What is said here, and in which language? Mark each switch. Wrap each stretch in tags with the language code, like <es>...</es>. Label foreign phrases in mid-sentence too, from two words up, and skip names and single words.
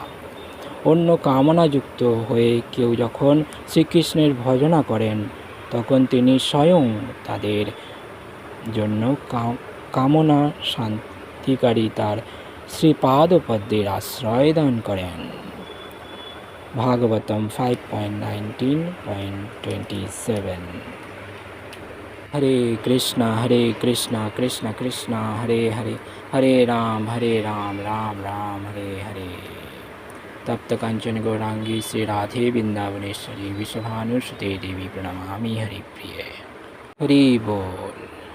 <bn>অন্য কামনাযুক্ত হয়ে কেউ যখন শ্রীকৃষ্ণের ভজনা করেন তখন তিনি স্বয়ং তাদের জন্য কামনা শান্তিকারী তার শ্রীপাদপদ্মের আশ্রয় দান করেন। ভাগবতম 5.19.27।</bn> <sa>হরে কৃষ্ণ কৃষ্ণ কৃষ্ণ হরে হরে, হরে রাম রাম রাম হরে হরে। तप्त कांचन गौरांगी श्री राधे वृंदावनेश्वरी विश्वभानुसुते देवी प्रणमामि हरिप्रिये।</sa> <hi>हरि बोल।</hi>